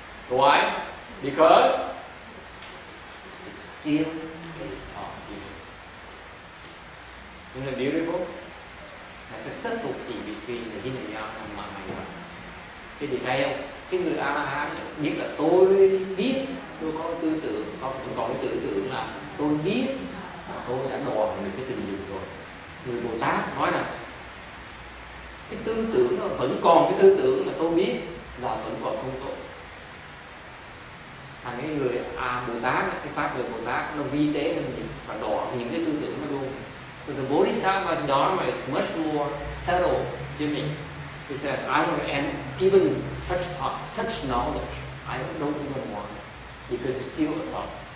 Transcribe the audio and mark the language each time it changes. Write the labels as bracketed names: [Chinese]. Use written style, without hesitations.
[English] Why? Because it's still a thought, isn't it beautiful? That's a subtlety between the Hinayana and Mahayana. [Vietnamese] Thế thì thấy không? Cái người A-la-hán biết là tôi biết, tôi có tư tưởng, còn cái tư tưởng là tôi biết là tôi đã đòi được cái tình dục rồi. Người Bồ Tát nói rằng cái tư tưởng nó vẫn còn cái tư tưởng mà tôi biết là vẫn còn không tốt. Thành cái người Bồ Tát, cái pháp người Bồ Tát nó vi tế hơn nhiều và đỏ những cái tư tưởng nó luôn. [English] So the Bodhisattva's dharma is much more subtle, Jimmy. He says, I don't and even such thought, such knowledge, I don't even want it because it's still a thought.